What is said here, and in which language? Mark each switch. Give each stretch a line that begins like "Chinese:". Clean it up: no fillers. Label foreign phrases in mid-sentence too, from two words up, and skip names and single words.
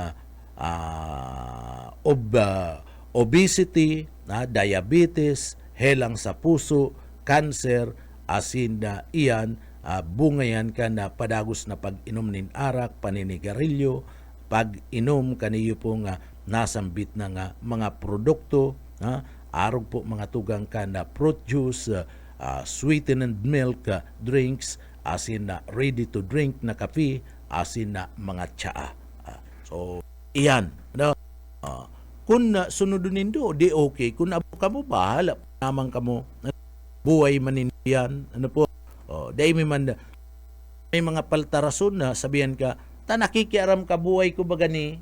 Bikol: obesity, diabetes, helang sa puso, cancer, asin na iyan, bungayan ka na padagos na pag-inom nin arak, paninigarilyo, pag-inom kaniyo pong nasambit ng mga produkto, arog po mga tugang ka na
English: fruit juice, sweetened milk drinks,
Bikol: asin na
English: ready to drink
Bikol: na kape, asin na mga tsaa. So, iyan. Kung sunodun nindo, di okay. Kung abo ka mo, bahala naman ka mo. Buhay manindiyan. Ano po? Dahil may mga paltarason na sabihan ka, nakikiaram ka buhay ko ba gani?